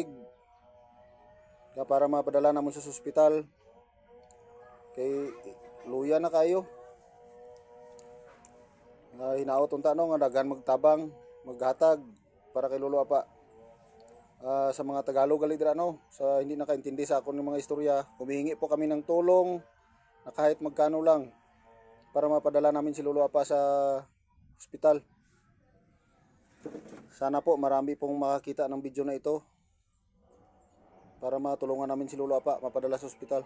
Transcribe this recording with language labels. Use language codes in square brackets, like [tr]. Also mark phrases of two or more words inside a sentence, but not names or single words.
[hil] Para mapadala namon sa ospital. [ceb] Kay luya na kayo. Hinaot unta no nga daghan magtabang, maghatag para kay Lolo Apa. [tl] Sa mga Tagalog [ceb] gali dira no, [tl] sa hindi nakaintindi sa akon ng mga istorya, humihingi po kami ng tulong na kahit magkano lang para mapadala namin si Lolo Apa sa ospital. Sana po marami pong makakita ng video na ito para matulungan namin si Lolo Apa mapadala sa ospital.